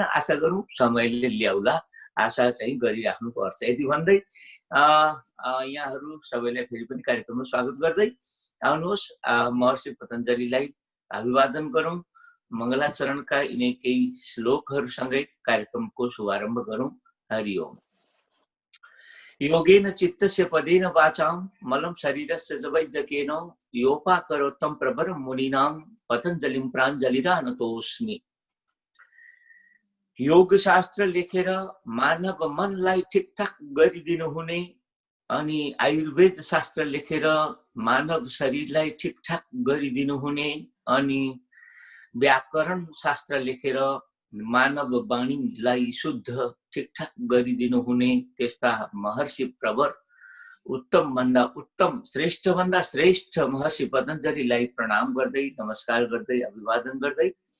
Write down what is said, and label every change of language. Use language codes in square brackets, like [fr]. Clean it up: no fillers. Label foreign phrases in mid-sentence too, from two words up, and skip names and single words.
[ne] आशा गरौँ समयले ल्याउला, आशा चाहिँ गरिराख्नु पर्छ। यति भन्दै यहाँहरू सबैलाई फेरि पनि कार्यक्रममा स्वागत गर्दै आउनुहोस् महर्षि पतञ्जलिलाई अभिवादन गरौँ। मङ्गलाचरणका यिनै केही श्लोकहरूसँगै कार्यक्रमको शुभारम्भ गरौँ। [sa] हरि ओम। योगेन चित्तस्य पदेन वाचां मलं शरीरस्य च वैद्यकेन योपाकरोत्तम प्रवरं मुनीनां पतञ्जलिं प्राञ्जलिरानतोऽस्मि। [ne] योग शास्त्र लेखेर मानव मनलाई ठिकठाक गरिदिनु हुने अनि आयुर्वेद शास्त्र लेखेर मानव शरीरलाई ठिकठाक गरिदिनु हुने अनि व्याकरण शास्त्र लेखेर मानव वाणीलाई शुद्ध ठिकठाक गरिदिनु हुने त्यस्ता महर्षि प्रवर, उत्तम भन्दा उत्तम, श्रेष्ठ भन्दा श्रेष्ठ महर्षि पतञ्जलिलाई प्रणाम गर्दै, नमस्कार गर्दै, अभिवादन गर्दै